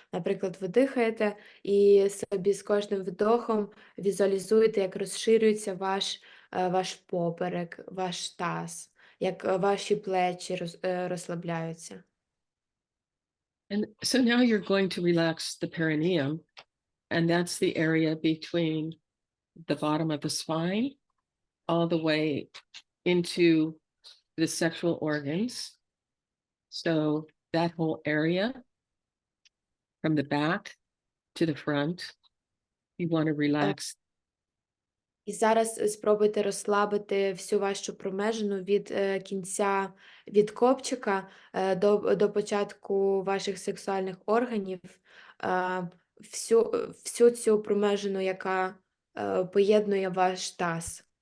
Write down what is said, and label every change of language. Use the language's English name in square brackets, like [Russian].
[Ukrainian] Наприклад, ви дихаєте і собі з кожним вдохом візуалізуєте, як розширюється ваш поперек, ваш таз, як ваші плечі розслабляються. [English] And so now you're going to relax the perineum, and that's the area between the bottom of the spine all the way into the sexual organs. So that whole area from the back to the front, you want to relax. [Ukrainian] І зараз спробуйте розслабити всю вашу промежину від кінця, від копчика до початку ваших сексуальних органів, всю цю промежину, яка поєднує ваш таз.